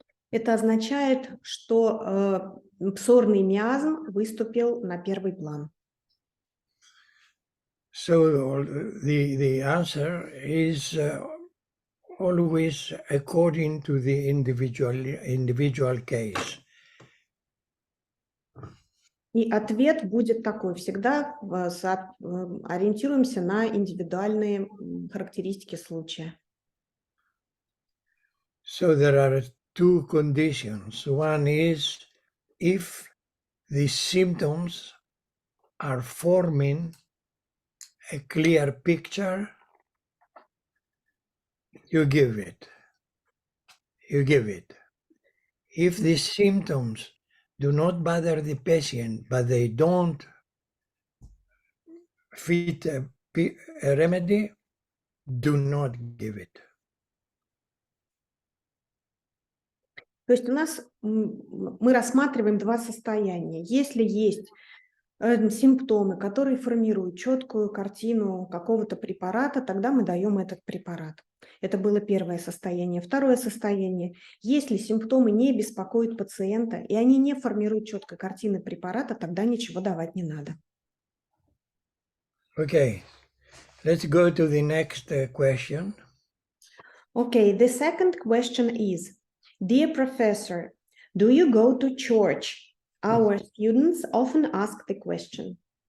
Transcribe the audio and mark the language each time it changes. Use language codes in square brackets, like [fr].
[ru] Это означает, что псорный миазм выступил на первый план. [en] So the answer is always according to the individual case. [ru] И ответ будет такой: всегда ориентируемся на индивидуальные характеристики случая. [en] So there are two conditions. One is if the symptoms are forming a clear picture, you give it. If the symptoms do not bother the patient, but they don't fit a remedy, do not give it. [ru] То есть у нас мы рассматриваем два состояния. Если есть симптомы, которые формируют четкую картину какого-то препарата, тогда мы даем этот препарат. Это было первое состояние. Второе состояние: если симптомы не беспокоят пациента и они не формируют четкой картины препарата, тогда ничего давать не надо. [en] Okay, let's go to the next question. Okay, the second question is, dear professor, do you go to church? Our students often ask the question.